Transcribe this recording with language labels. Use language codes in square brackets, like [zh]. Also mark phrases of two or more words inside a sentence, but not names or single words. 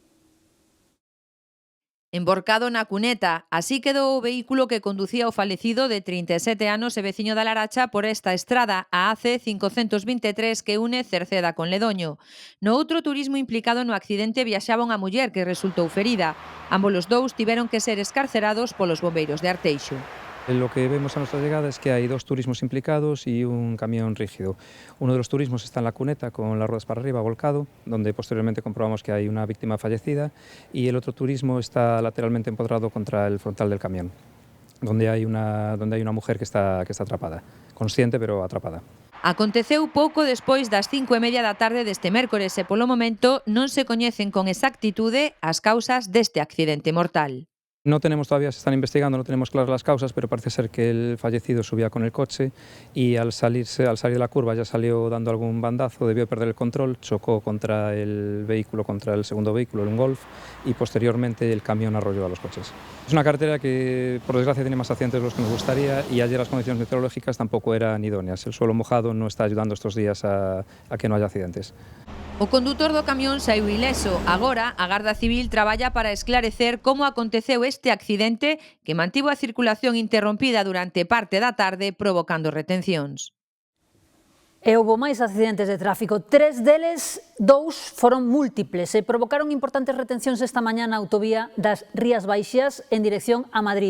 [gl] Emborcado na cuneta, así quedou o vehículo que conducía o falecido de 37 anos e veciño da Laracha por esta estrada, a AC 523 que une Cerceda con Ledoño. No outro turismo implicado no accidente viaxaba unha muller que resultou ferida. Ambos os dous tiveron que ser escarcerados polos bombeiros de Arteixo. [es] Lo que vemos a nuestra llegada es que hay 2 turismos implicados y un camión rígido. Uno de los turismos está en la cuneta con las ruedas para arriba, volcado, donde posteriormente comprobamos que hay una víctima fallecida, y el otro turismo está lateralmente empotrado contra el frontal del camión, donde hay una mujer que está atrapada, consciente pero atrapada. [gl] Aconteceu pouco despois das 5:30 da tarde deste mércores e polo momento non se coñecen con exactitude as causas deste accidente mortal. [es] No tenemos todavía, se están investigando, no tenemos claras las causas, pero parece ser que el fallecido subía con el coche y al salir de la curva ya salió dando algún bandazo, debió perder el control, chocó contra el vehículo, contra el segundo vehículo, un Golf, y posteriormente el camión arrolló a los coches. Es una carretera que, por desgracia, tiene más accidentes de los que nos gustaría, y ayer las condiciones meteorológicas tampoco eran idóneas. El suelo mojado no está ayudando estos días a que no haya accidentes. [gl] O condutor do camión saiu ileso. Agora, a Garda Civil traballa para esclarecer como aconteceu este accidente que mantivo a circulación interrompida durante parte da tarde, provocando retencións. E houbo máis accidentes de tráfico. 3 deles, 2 foron múltiples e provocaron importantes retencións esta mañá na autovía das Rías Baixas en dirección a Madrid.